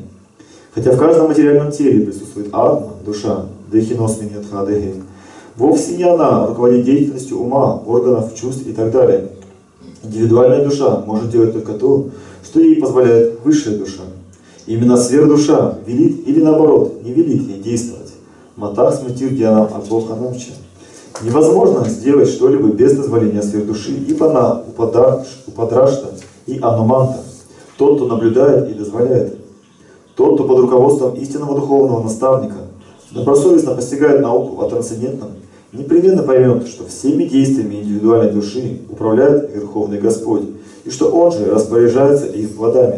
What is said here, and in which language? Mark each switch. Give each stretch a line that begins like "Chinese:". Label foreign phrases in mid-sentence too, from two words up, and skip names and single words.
Russian: Хотя в каждом материальном теле присутствует атма, душа, дехиносминьятхадехи, вовсе не она руководит деятельностью ума, органов, чувств и так далее. Индивидуальная душа может делать только то, что ей позволяет высшая душа. Именно сверхдуша велит или наоборот не велит ей действовать.
Sanskrit: मत्तः स्मृतिर्ज्ञानमपोहनं च.
Russian: Невозможно сделать что-либо без дозволения сверхдуши, ибо она упадрашта и ануманта, тот, кто наблюдает и дозволяет. Тот, кто под руководством истинного духовного наставника добросовестно постигает науку о трансцендентном, непременно поймет, что всеми действиями индивидуальной души управляет Верховный Господь, и что Он же распоряжается их плодами.